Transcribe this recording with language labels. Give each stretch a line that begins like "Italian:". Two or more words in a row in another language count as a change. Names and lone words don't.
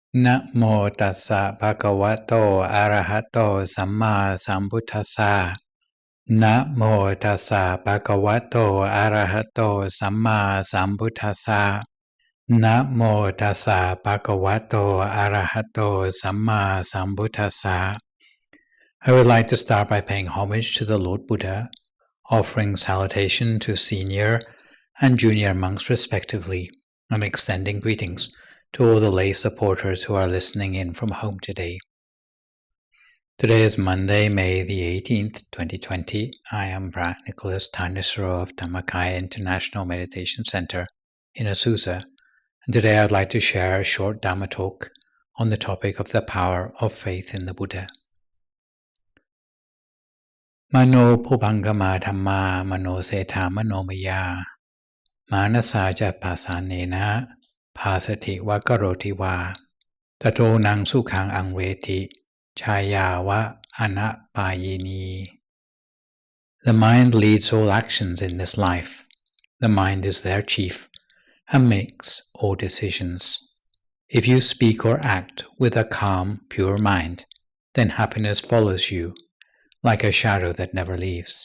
Pali: นะโมตัสสะภะคะวะโตอะระหะโตสัมมาสัมพุทธัสสะนะโมตัส สะภะคะวะโตอะระหะโตสัมมาสัมพุทธัสสะนะโมตัสสะภะคะวะโตอะระหะโตสัมมาสัมพุทธัสสะ
English: I would like to start by paying homage to the Lord Buddha, offering salutation to senior and junior monks respectively, and extending greetings to all the lay supporters who are listening in from home today. Today is Monday, May the 18th, 2020. I am Phra Nicholas Thanissaro of Dhammapada International Meditation Center in Azusa, and today I would like to share a short Dhamma talk on the topic of the power of faith in the Buddha.
Pali: Manopubbaṅgamā dhammā manoseṭṭhā manomayā manasā pasannena bhāsatī karoti tato sukham anveti chāyā anapāyinī.
English: The mind leads all actions in this life. The mind is their chief and makes all decisions. If you speak or act with a calm, pure mind, then happiness follows you like a shadow that never leaves.